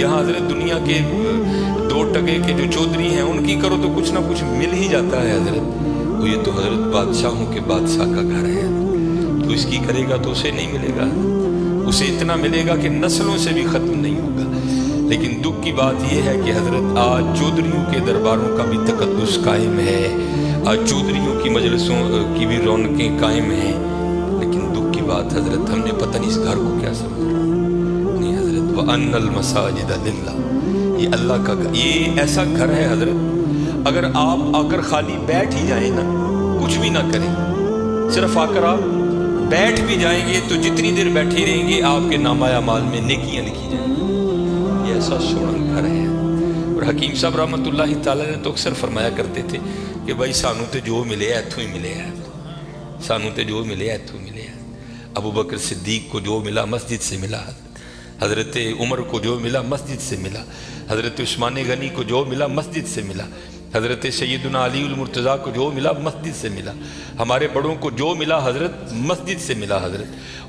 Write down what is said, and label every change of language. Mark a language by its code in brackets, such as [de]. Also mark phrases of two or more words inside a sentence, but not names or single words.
[ur] یہاں حضرت دنیا کے دو ٹکے کے جو چودھری ہیں ان کی کرو تو کچھ نہ کچھ مل ہی جاتا ہے حضرت، تو یہ تو حضرت بادشاہوں کے بادشاہ کا گھر ہے، تو اس کی کرے گا تو اسے نہیں ملے گا، اسے اتنا ملے گا کہ نسلوں سے بھی ختم نہیں ہوگا۔ لیکن دکھ کی بات یہ ہے کہ حضرت آج چودھریوں کے درباروں کا بھی تقدس قائم ہے، آج چودھریوں کی مجلسوں کی بھی رونقیں قائم ہیں، لیکن دکھ کی بات حضرت ہم نے پتہ نہیں اس گھر کو کیا سمجھ رہا نہیں حضرت۔ [ar] وَأَنَّ الْمَسَاجِدَ لِلَّهِ، [ur] یہ اللہ کا گھر، یہ ایسا گھر ہے حضرت، اگر آپ آ کر خالی بیٹھ ہی جائیں نا، کچھ بھی نہ کریں، صرف آ کر آپ بیٹھ بھی جائیں گے تو جتنی دیر بیٹھے رہیں گے آپ کے نامہ اعمال میں نیکیاں لکھی جائیں گی، یہ ایسا سونا گھر ہے۔ اور حکیم صاحب رحمۃ اللہ تعالیٰ نے تو اکثر فرمایا کرتے تھے کہ بھائی [pa] سانو تے جو ملے ایتھوں ہی ملے ہے، سانو تے جو ملے ایتھوں ملے ہے۔ [ur] ابو بکر صدیق کو جو ملا مسجد سے ملا، حضرت عمر کو جو ملا مسجد سے ملا، حضرت عثمان غنی کو جو ملا مسجد سے ملا، حضرت سیدنا علی المرتضیٰ کو جو ملا مسجد سے ملا، ہمارے بڑوں کو جو ملا حضرت مسجد سے ملا حضرت۔